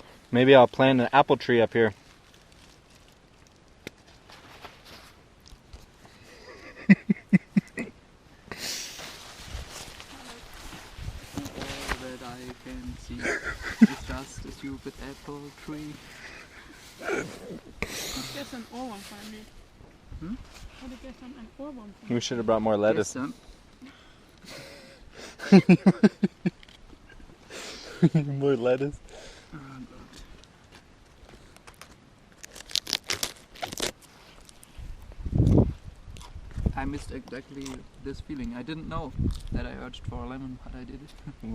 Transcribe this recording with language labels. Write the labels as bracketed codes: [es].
[en] Maybe I'll plant an apple tree up here. All that I can see is just a stupid apple tree. [de] Gestern Ohrwurm von mir. Hm? Ich hatte gestern einen Ohrwurm von [en] We should have brought more lettuce. [de] Gestern. [en] More lettuce. Oh God. I missed exactly this feeling. I didn't know that I urged for a lemon, but I did it.